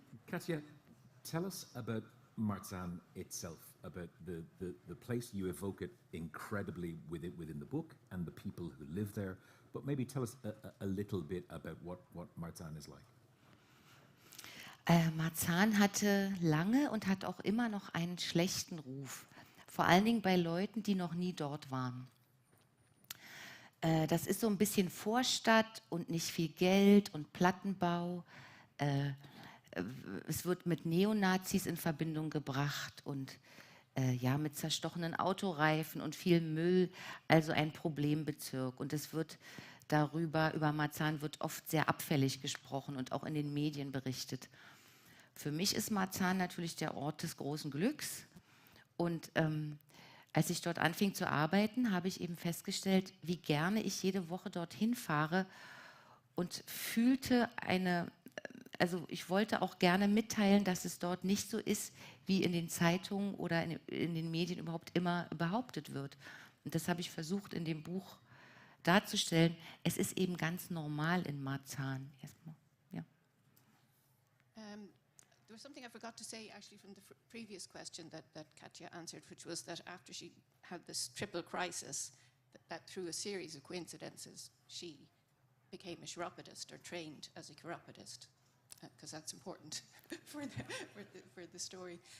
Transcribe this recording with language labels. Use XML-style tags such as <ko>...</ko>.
<en>Katja, tell us about Marzahn itself, about the place. You evoke it incredibly within the book and the people who live there, but maybe tell us a little bit about what Marzahn is like.</en> <de>Marzahn hatte lange und hat auch immer noch einen schlechten Ruf, vor allen Dingen bei Leuten, die noch nie dort waren. Das ist so ein bisschen Vorstadt und nicht viel Geld und Plattenbau. Es wird mit Neonazis in Verbindung gebracht und ja, mit zerstochenen Autoreifen und viel Müll, also ein Problembezirk. Und es wird über Marzahn wird oft sehr abfällig gesprochen und auch in den Medien berichtet. Für mich ist Marzahn natürlich der Ort des großen Glücks. Und als ich dort anfing zu arbeiten, habe ich eben festgestellt, wie gerne ich jede Woche dorthin fahre und fühlte also ich wollte auch gerne mitteilen, dass es dort nicht so ist, wie in den Zeitungen oder in den Medien überhaupt immer behauptet wird. Und das habe ich versucht in dem Buch darzustellen. Es ist eben ganz normal in Marzahn. Erstmal, ja.</de> <en>There was something I forgot to say actually from the previous question that Katja answered, which was that after she had this triple crisis, that through a series of coincidences, she became a chiropodist or trained as a chiropodist, because that's important for the story.</en>